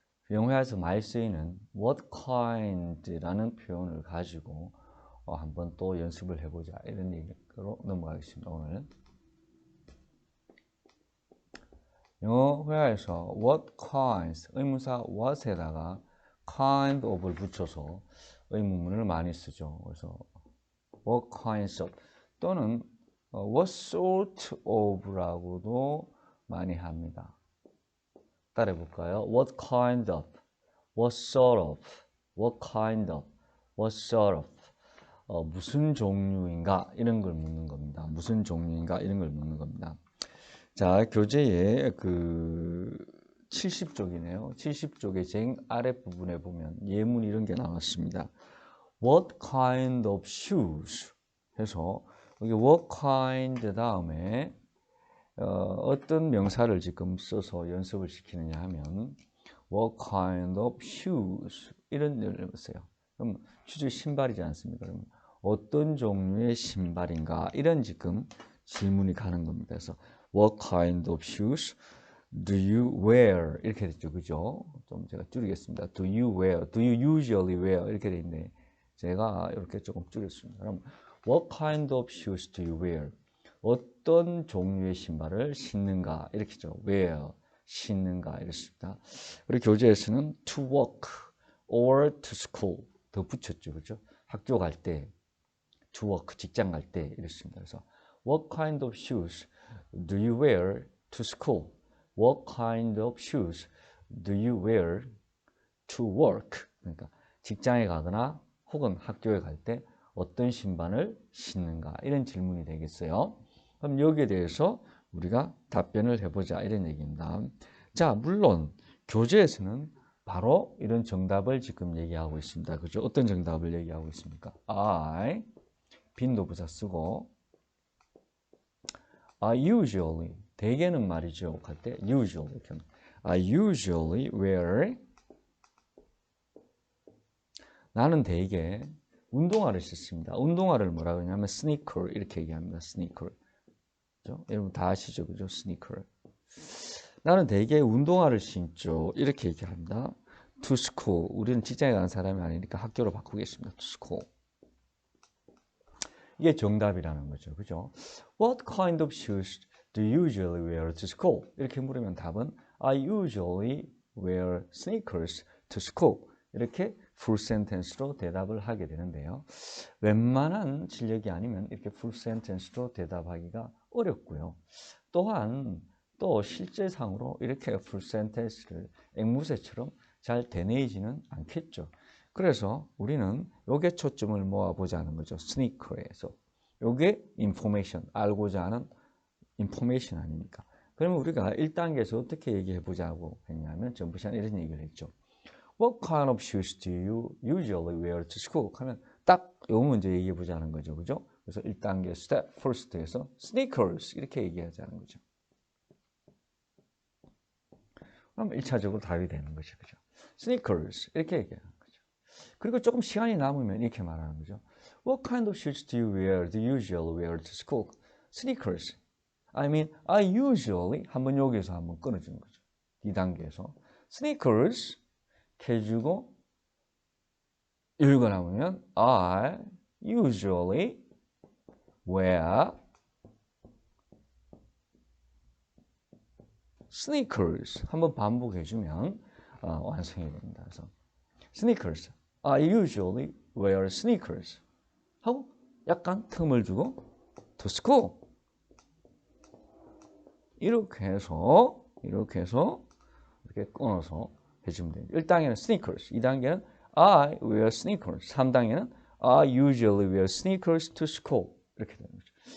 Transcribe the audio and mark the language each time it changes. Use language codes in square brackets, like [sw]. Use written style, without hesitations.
[ko] 영어에서 많이 쓰이는 what kind라는 표현을 가지고 한번 또 연습을 해보자 이런 얘기로 넘어가겠습니다. 오늘 영어 회화에서 what kinds 의문사 what에다가 kind of를 붙여서 의문문을 많이 쓰죠. 그래서 what kinds of 또는 what sort of라고도 많이 합니다. 따라해 볼까요? [en] what kind of, what sort of, what kind of, what sort of [ko] 무슨 종류인가 이런 걸 묻는 겁니다. 무슨 종류인가 이런 걸 묻는 겁니다. 자, 교재의 그 70쪽이네요. 70쪽의 제일 아랫부분에 보면 예문 이런 게 나왔습니다. [en] What kind of shoes? [ko] 해서 여기 what kind 다음에 어떤 명사를 지금 써서 연습을 시키느냐 하면 [en] what kind of shoes [ko] 이런 걸 써요. 그럼 슈즈 신발이지 않습니까? 그럼 어떤 종류의 신발인가 이런 지금 질문이 가는 겁니다. [en] 그래서 what kind of shoes do you wear [ko] 이렇게 됐죠, 그죠? 좀 제가 줄이겠습니다. [en] Do you wear? Do you usually wear? [ko] 이렇게 돼 있는데 제가 이렇게 조금 줄였습니다. [en] 그럼 what kind of shoes do you wear? [ko] 어떤 종류의 신발을 신는가 이렇게죠. wear 신는가 이렇습니다. 우리 교재에서는 [en] to work or to school [ko] 더 붙였죠, 그죠? 학교 갈 때, to work 직장 갈 때 이랬습니다. [en] 그래서 what kind of shoes do you wear to school? What kind of shoes do you wear to work? [ko] 그러니까 직장에 가거나 혹은 학교에 갈 때 어떤 신발을 신는가 이런 질문이 되겠어요. 그럼 여기에 대해서 우리가 답변을 해보자 이런 얘기입니다. 자, 물론 교재에서는 바로 이런 정답을 지금 얘기하고 있습니다. 그죠? 어떤 정답을 얘기하고 있습니까? I 빈도부사 쓰고 [en] I usually [ko] 대개는 말이죠. 할 때 usually 이렇게 [en] I usually wear [ko] 나는 대개 운동화를 신습니다. 운동화를 뭐라 그러냐면 스니커 이렇게 얘기합니다. 스니커. 그죠? 여러분 다 아시죠? 그죠? 스니커. 나는 대개 운동화를 신죠. 이렇게 얘기합니다. [en] To school. [ko] 우리는 직장에 가는 사람이 아니니까 학교로 바꾸겠습니다. [en] To school. [ko] 이게 정답이라는 거죠. 그죠? [en] What kind of shoes do you usually wear to school? 이렇게 물으면 답은 I usually wear sneakers to school. [ko] 이렇게 풀 센텐스로 대답을 하게 되는데요. 웬만한 진력이 아니면 이렇게 풀 센텐스로 대답하기가 어렵고요. 또한 또 실제상으로 이렇게 풀 센텐스를 앵무새처럼 잘 되뇌이지는 않겠죠. 그래서 우리는 요게 초점을 모아보자는 거죠. 스니커에서. 요게 인포메이션, 알고자 하는 인포메이션 아닙니까? 그러면 우리가 1단계에서 어떻게 얘기해 보자고 했냐면 전부 시간 이런 얘기를 했죠. [en] What kind of shoes do you usually wear to school? [ko] 하면 딱 요 문제 얘기해 보자는 거죠. 그죠? 그래서 1단계 스텝 퍼스트에서 sneakers 이렇게 얘기하자는 거죠. 그럼 1차적으로 답이 되는 거죠. 그죠? sneakers 이렇게 얘기하는 거죠. 그리고 조금 시간이 남으면 이렇게 말하는 거죠. [en] What kind of shoes do you usually wear to school? Sneakers. I mean, I usually [ko] 한번 여기서 한번 끊어주는 거죠. 2단계에서 sneakers 해주고 읽어 나오면 [en] I usually wear sneakers [ko] 한번 반복해주면 완성이 됩니다. 그래서 sneakers. [en] I usually wear sneakers [ko] 하고 약간 틈을 주고 [en] to school [ko] 이렇게 해서 이렇게 끊어서 해주면 됩니다. [en] 1단계는 sneakers, 2단계는 I wear sneakers, 3단계는 I usually wear sneakers to school [ko] 이렇게 되는 거죠.